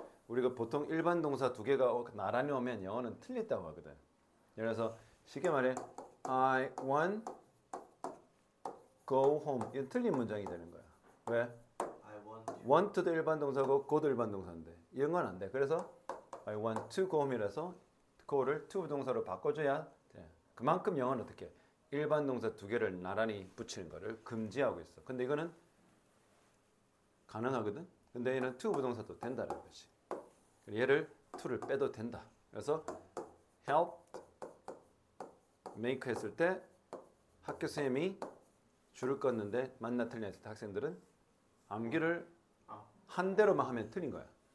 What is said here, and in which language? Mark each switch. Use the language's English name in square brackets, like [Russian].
[Korean] 우리가 보통 일반 동사 두 개가 나란히 오면 영어는 틀렸다고 하거든. 예를 들어서 쉽게 말해 [English] I want go home. [Korean] 이건 틀린 문장이 되는 거야. 왜? want도 일반 동사고 go도 일반 동사인데 이런 건 안 돼. 그래서 [English] I want to go home [Korean] 이라서 go를 to 동사로 바꿔줘야 돼. 그만큼 영어는 어떻게 일반 동사 두 개를 나란히 붙이는 거를 금지하고 있어. 근데 이거는 가능하거든. 근데 얘는 to 부동사도 된다는 거지. 얘를 to를 빼도 된다. 그래서 help, make 했을 때 학교 선생님이 줄을 껐는데 맞나 틀리나 했을 때 학생들은 암기를 한 대로만 하면 틀린 거야.